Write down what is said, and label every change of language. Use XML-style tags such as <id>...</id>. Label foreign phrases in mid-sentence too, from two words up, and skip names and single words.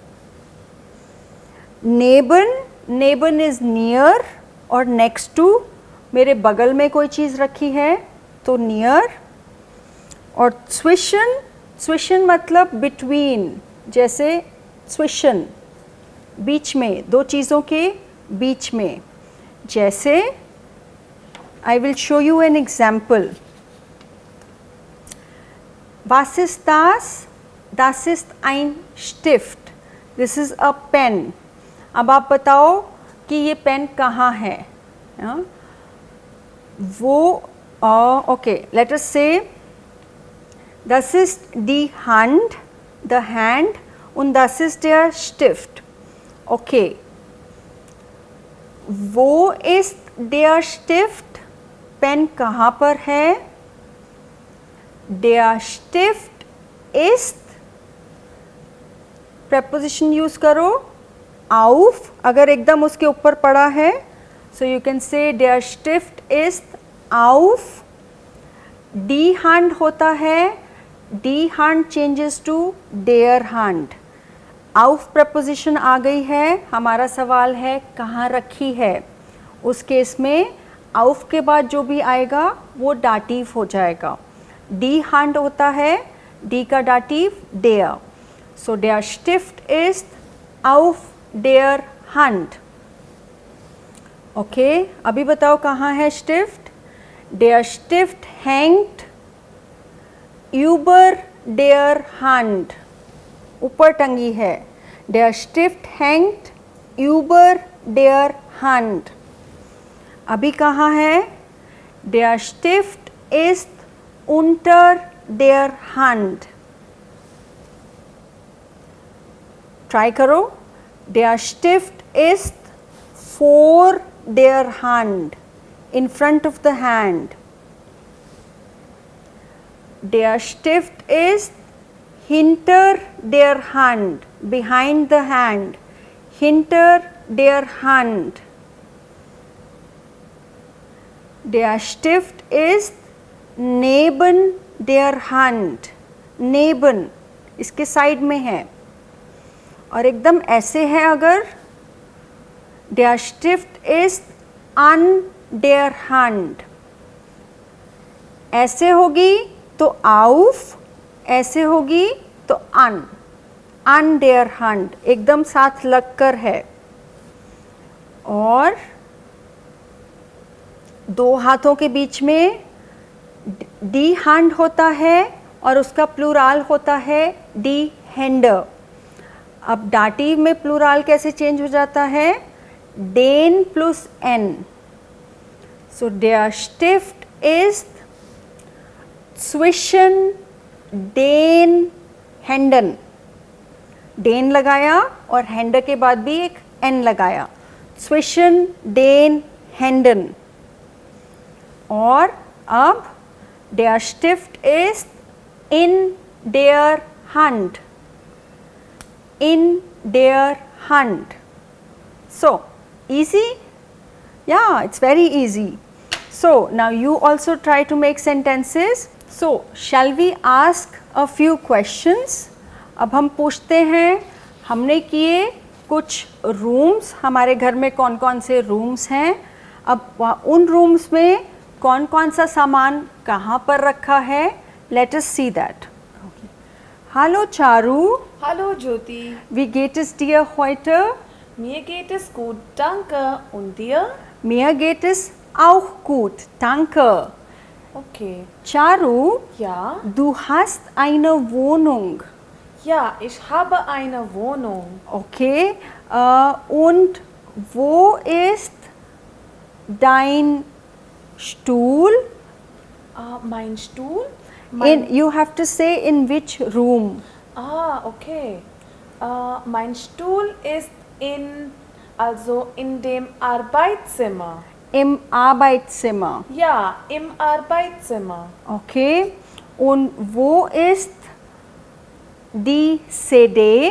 <de>neben, neben</de> <en>is near</en> <hi>और</hi> <en>next to,</en> <hi>मेरे बगल में कोई चीज़ रखी है तो नियर। और</hi> <de>zwischen, zwischen</de> <hi>मतलब बिटवीन, जैसे स्विशन, बीच में, दो चीज़ों के बीच में।</hi> <en>जैसे I will show you an example.</en> <de>Was ist das? Das ist ein Stift.</de> <en>This is a pen.</en> <hi>अब आप बताओ कि ये पेन कहाँ है?</hi> <de>वो</de> <en>Okay, let us say</en> <de>das ist die Hand,</de> <en>the hand,</en> <de>und das ist der Stift. Okay. वो ist der Stift?</de> <hi>पेन कहाँ पर है?</hi> <de>Der Stift ist,</de> <en>preposition use</en> <hi>करो, auf, अगर एकदम उसके ऊपर पड़ा है,</hi> <en>so you can say</en> <de>der Stift ist auf. Die Hand</de> <hi>होता है,</hi> <de>die Hand</de> <en>changes to</en> <de>der Hand.</de> <hi>auf preposition आ गई है, हमारा सवाल है कहाँ रखी है. उस केस में auf के बाद जो भी आएगा वो डाटिव हो जाएगा.</hi> <de>die Hand</de> <hi>होता है, die का डाटिव der.</hi> <de>So der Stift ist auf der Hand.</de> <hi>Okay, अभी बताओ कहाँ है Stift?</hi> <de>Der Stift hängt über der Hand.</de> <hi>ऊपर टंगी है.</hi> <de>Der Stift hängt über der Hand.</de> <hi>अभी कहाँ है?</hi> <de>Der Stift ist unter der Hand.</de> <hi>Try करो.</hi> <de>Der Stift ist vor der Hand.</de> <en>In front of the hand.</en> <de>Der Stift ist hinter der Hand,</de> <en>behind the hand,</en> <de>hinter der Hand. Der Stift ist neben der Hand, neben,</de> <hi>इसके साइड में है. और एकदम ऐसे है अगर,</hi> <de>der Stift ist an der Hand.</de> <hi>ऐसे होगी तो auf, ऐसे होगी तो</hi> <de>an der Hand,</de> <hi>एकदम साथ लगकर है. और दो हाथों के बीच में</hi> <de>die Hand</de> <hi>होता है और उसका प्लूराल होता है</hi> <de>die Hände.</de> <hi>अब डाटिव में प्लूराल कैसे चेंज हो जाता है?</hi> <de>den plus n. So der Stift ist zwischen den Händen.</de> <hi>den लगाया और Hände के बाद भी एक n लगाया.</hi> <de>zwischen den Händen.</de> <hi>और अब</hi> <de>der Stift ist in der Hand. in der Hand.</de> <en>So easy? Yeah, it's very easy. So now you also try to make sentences. So shall we ask a few questions? अब हम पूछते हैं, हमने किए कुछ रूम्स, हमारे घर में कौन कौन से रूम्स हैं, अब उन रूम्स में कौन कौन सा सामान कहाँ पर रखा है. Let us see that.</en> <de>Okay. Hallo Charu. Hallo Jyoti. Wie geht es dir heute? Mir geht es gut, danke. Und dir? Mir geht es auch gut, danke. Okay. Charu, Ja? du hast eine Wohnung. Ja, ich habe eine Wohnung. Okay. Und wo ist dein Stuhl? Mein Stuhl?</de> <en>You have to say in which room. Okay.</en> <de>Mein Stuhl ist in dem Arbeitszimmer. Im Arbeitszimmer. Ja, im Arbeitszimmer. Okay. Und wo ist die CD?</de>